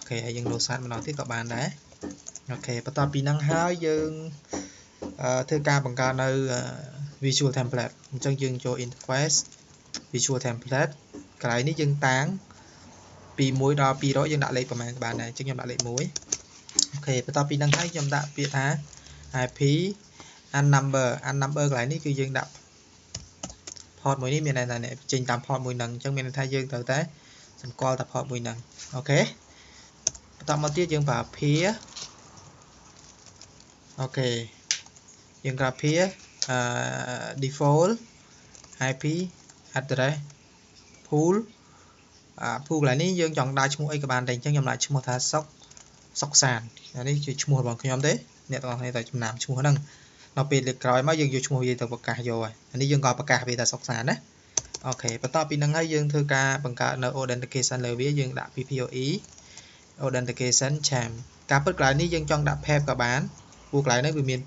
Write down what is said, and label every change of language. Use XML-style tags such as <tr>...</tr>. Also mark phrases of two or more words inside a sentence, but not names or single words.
<km>ខេហើយយើង</km> <en>load start</en> <km>ម្ដងទៀតក៏បានដែរអូខេបន្ទាប់ពីហ្នឹងហើយយើងធ្វើការបង្កើតនៅ</km> <en>visual template</en> <km>អ ញ្ចឹងយើងចូល</km> <en>interface visual template</en> <km>កន្លែងនេះយើងតាំងពី1ដល់200យើងដាក់លេខប្រមាណក៏បានដែរអញ្ចឹងខ្ញុំដាក់លេខ1អូខេបន្ទាប់ពីហ្នឹងហើយខ្ញុំដាក់ពាក្យថា</km> <en>IP and number</en> <km>កន្លែងនេះគឺយើងដាក់ port មួយនេះមានន័យថាចេញតាម port មួយហ្នឹងអញ្ចឹងមានន័យថាយើងត្រូវតែសម្គាល់តែ port មួយហ្នឹងអូខេបន្តមកទៀតយើងប្រើ peer អូខេយើងប្រើ</km> <en>peer default IP address pool pool</en> <km>កន្លែងនេះយើងចង់ដាក់ឈ្មោះអីក៏បានដែរអញ្ចឹងខ្ញុំដាក់ឈ្មោះថាសុកសាននេះជាឈ្មោះរបស់ខ្ញុំទេអ្នកទាំងអស់គ្នាត្រូវចំណាំឈ្មោះហ្នឹងដល់ពេលលើកក្រោយមកយើងយកឈ្មោះវាទៅប្រកាសយកហើយអា នេះយើងក៏ប្រកាសវាថាសុកសានណាអូខេបន្ទាប់ពីហ្នឹងហើយយើងធ្វើការបង្កើតនៅ authentication លើវាយើងដាក់</km> <en>PPOE authentication</en> <km>sham ការពិតកន្លែងនេះយើងចង់ដាក់ PAP ក៏បានព្រោះកន្លែងហ្នឹងវាមាន2</km>